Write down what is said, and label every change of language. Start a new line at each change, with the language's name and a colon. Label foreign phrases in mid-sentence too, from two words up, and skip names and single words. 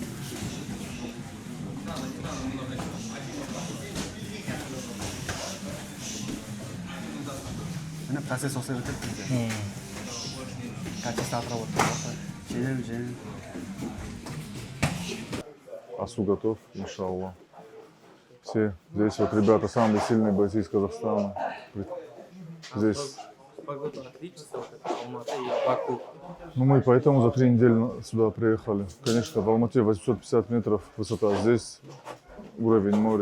Kazakh: Міне процесс осылай өтеді бізде.
Russian: Качество отработки. Жеңіл. АСУ готов, иншаллах. Все здесь вот ребята самые сильные бойцы из Казахстана. Здесь. Погода отличится, вот это Алматы и Баку. Ну мы поэтому за 3 недели сюда приехали. Конечно, в Алмате 850 метров высота, здесь уровень моря.